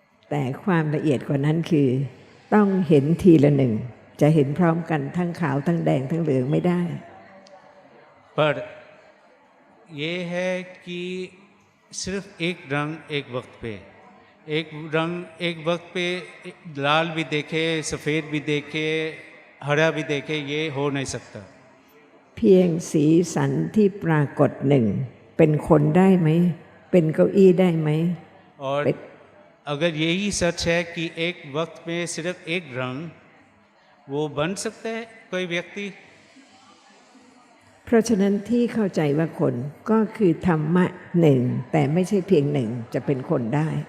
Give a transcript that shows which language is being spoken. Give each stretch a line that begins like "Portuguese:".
Thai: แต่ความละเอียดกว่านั้นคือ ต้องเห็นทีละหนึ่ง จะเห็นพร้อมกันทั้งขาวทั้งแดงทั้งเหลืองไม่ได้
Hindi: पर ये है कि सिर्फ एक रंग एक वक्त पे, एक रंग एक वक्त पे लाल भी देखे, सफ़ेद भी देखे, हरा भी देखे, ये हो नहीं सकता।
Thai: เพียงสีสันที่ปรากฏหนึ่งเป็นคนได้ไหม เป็นเก้าอี้ได้ไหม
Hindi: और अगर यही सच है कि एक वक्त में सिर्फ एक रंग वो बन सकता है कोई व्यक्ति।
Thai: เพราะฉะนั้นที่เข้าใจว่าคนก็คือธรรมะหนึ่งแต่ไม่ใช่เพียงหนึ่งจะเป็นคนได้